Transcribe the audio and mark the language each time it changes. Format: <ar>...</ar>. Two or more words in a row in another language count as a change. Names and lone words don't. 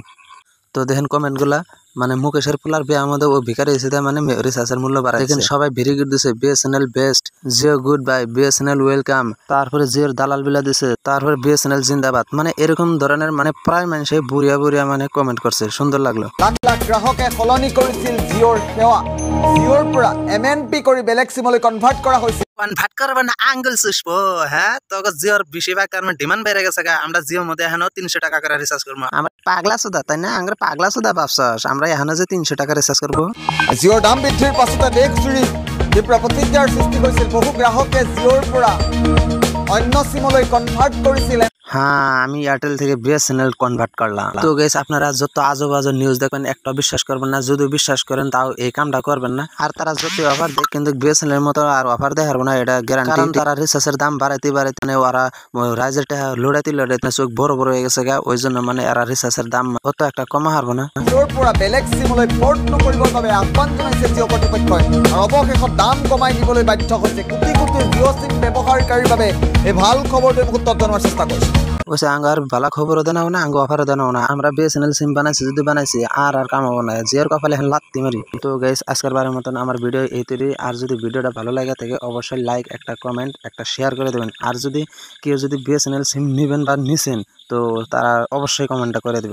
<bn>তো দেখেন কমেন্টগুলা, মানে মুকেশের পোলার বিয়ে আমাদের ও ভিকারি এসে মানে রিচার্জের মূল্য বাড়ায়। দেখেন সবাই</bn> <en>very good</en> <bn>দিছে, বিএসএনএল বেস্ট, জিও</bn> <en>good bye,</en> <bn>বিএসএনএল ওয়েলকাম, তারপরে জিওর দালাল বিলা দিছে, তারপরে বিএসএনএল জিন্দাবাদ। মানে এরকম ধরনের মানে প্রায় মানুষে বুড়িয়া মানে কমেন্ট করছে, সুন্দর লাগলো।</bn> <as>লাখ লাখ গ্ৰাহকে সলনি কৰিছিল জিঅ'ৰ সেৱা। জিঅ'ৰ পৰা MNP কৰি বেলেগ সিমলৈ কনভাৰ্ট কৰা হৈছিল।</as> <bn>কনভার্ট করবে না আঙ্গুল চুষবো, হ্যাঁ তো জিওর বেশিরভাগ কারণে ডিমান্ড বেড়ে গেছে। আমরা জিওর মধ্যে এখন 300 টাকা করে রিচার্জ করবো। আমার পাগলা সুদা তাই না, আমরা পাগলা সুদা ভাবছস আমরা এখন যে 300 টাকা রিচার্জ করবো।</bn> <as>জিঅ'ৰ দাম বৃদ্ধিৰ পাছতে দেশজুৰি তীব্ৰ প্ৰতিক্ৰিয়াৰ সৃষ্টি হৈছিল। বহু গ্ৰাহকে জিঅ'ৰ পৰা অন্য সিমলৈ কনভাৰ্ট কৰিছিল।</as> <bn>হ্যাঁ আমি এয়ারটেল থেকে বিএসএনএল কনভার্ট করলাম। তো গাইস আপনারা যত আজব আজব নিউজ দেখবেন একটা বিশ্বাস করবেন না, যদি বিশ্বাস করেন তাও এই কামটা করবেন না। আর তারা যত অফার দেয় কিন্তু বিএসএনএল মতো আর অফার দেয় না, এটা গ্যারান্টি। কারণ তারা রিচার্জের দাম বাড়াইতে মানে ওরা রাইজের টাকা লোড়াইতে চোখ বড় হয়ে গেছে গা, ওই জন্য মানে এরা রিচার্জের দাম অত একটা কমা হারবো না।</bn> <as>জিঅ'ৰ পৰা বেলেগ সিমলৈ পোৰ্ট নকৰিবৰ বাবে আহ্বান জনাইছে জিঅ কৰ্তৃপক্ষই, আৰু অৱশেষত দাম কমাই দিবলৈ বাধ্য হৈছে। কোটি কোটি জিঅ সিম ব্যৱহাৰকাৰীৰ বাবে এই ভাল খবৰটো মুহূৰ্তত জনোৱাৰ চেষ্টা কৰিছে।</as> <bn>ওসে আঙ্গার ভালো খবরও দেনাও না, আঙ্গো অফারও দেনাও না। আমরা বিএসএনএল সিম বানাইছি, যদি বানাইছি আর কামাবো না, জিওর কপালে এখন লাত্তি মারি। তো গাইস আজকের বারের মতন আমার ভিডিও এই তৈরি। আর যদি ভিডিওটা ভালো লাগে থাকে অবশ্যই লাইক, একটা কমেন্ট, একটা শেয়ার করে দেবেন। আর যদি কেউ যদি বিএসএনএল সিম নেবেন বা নিছেন তো তারা অবশ্যই কমেন্টটা করে দেবেন।</bn>